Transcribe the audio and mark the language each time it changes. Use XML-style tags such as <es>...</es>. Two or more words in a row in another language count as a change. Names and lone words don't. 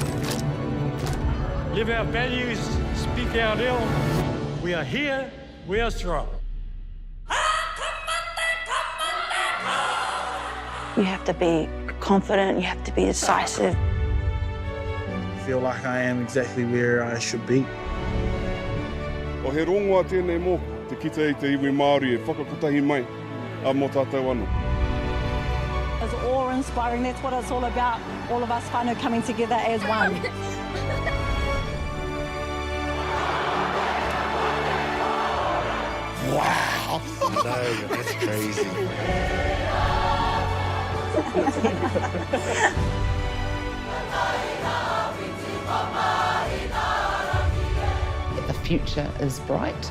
<en>Live our values, speak our reo. We are here, we are strong. You have to be confident, you have to be decisive. I feel like I am exactly where I should be.</en> <mi>O he rongoa tēnei mō, te kita i te iwi Māori e whakakotahi mai a mō tātou anō.</mi> <en>It's awe-inspiring, that's what it's all about, all of us whānau coming together as one. Wow! No, that's crazy. The future is bright.</en>